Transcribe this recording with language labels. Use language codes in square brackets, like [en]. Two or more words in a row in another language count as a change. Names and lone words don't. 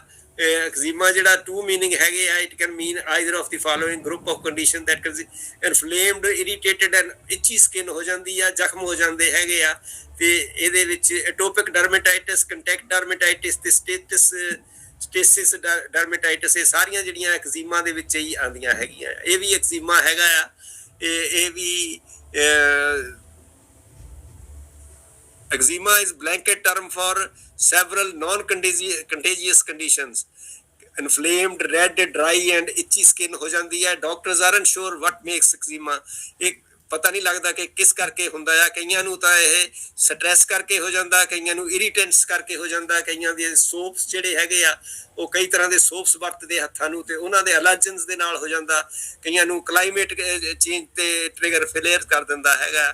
[pa] ਐਕਜ਼ੀਮਾ ਜਿਹੜਾ [en] two meaning [pa] ਹੈਗੇ ਆ, [en] it can mean either of the following group of condition that inflamed, irritated and itchy skin [pa] ਹੋ ਜਾਂਦੀ ਆ, ਜ਼ਖਮ ਹੋ ਜਾਂਦੇ ਹੈਗੇ ਆ। ਤੇ ਇਹਦੇ ਵਿੱਚ [en] atopic dermatitis, contact dermatitis [pa] ਤੇ [en] stasis dermatitis, [pa] ਇਹ ਸਾਰੀਆਂ ਜਿਹੜੀਆਂ ਐਕਜ਼ੀਮਾ ਦੇ ਵਿੱਚ ਹੀ ਆਉਂਦੀਆਂ ਹੈਗੀਆਂ। ਇਹ ਵੀ ਐਕਜ਼ੀਮਾ ਹੈਗਾ ਆ। ਇਹ ਵੀ [en] eczema is blanket term for several non-contagious conditions. Inflamed, red, dry and itchy skin [pa] ਹੋ ਜਾਂਦੀ ਹੈ। [en] Doctors aren't sure what makes eczema. [pa] ਇਹ ਪਤਾ ਨਹੀਂ ਲੱਗਦਾ ਕਿ ਕਿਸ ਕਰਕੇ ਹੁੰਦਾ ਆ। ਕਈਆਂ ਨੂੰ ਤਾਂ ਇਹ ਸਟ੍ਰੈਸ ਕਰਕੇ ਹੋ ਜਾਂਦਾ, ਕਈਆਂ ਨੂੰ ਇਰੀਟੈਂਟਸ ਕਰਕੇ ਹੋ ਜਾਂਦਾ, ਕਈਆਂ ਦੇ ਸੋਪਸ ਜਿਹੜੇ ਹੈਗੇ ਆ, ਉਹ ਕਈ ਤਰ੍ਹਾਂ ਦੇ ਸੋਪਸ ਵਰਤਦੇ ਹੱਥਾਂ ਨੂੰ, ਤੇ ਉਹਨਾਂ ਦੇ ਅਲਰਜਨਸ ਦੇ ਨਾਲ ਹੋ ਜਾਂਦਾ। ਕਈਆਂ ਨੂੰ [en] climate change [pa] ਤੇ [en] trigger flare [pa] ਕਰ ਦਿੰਦਾ ਹੈਗਾ।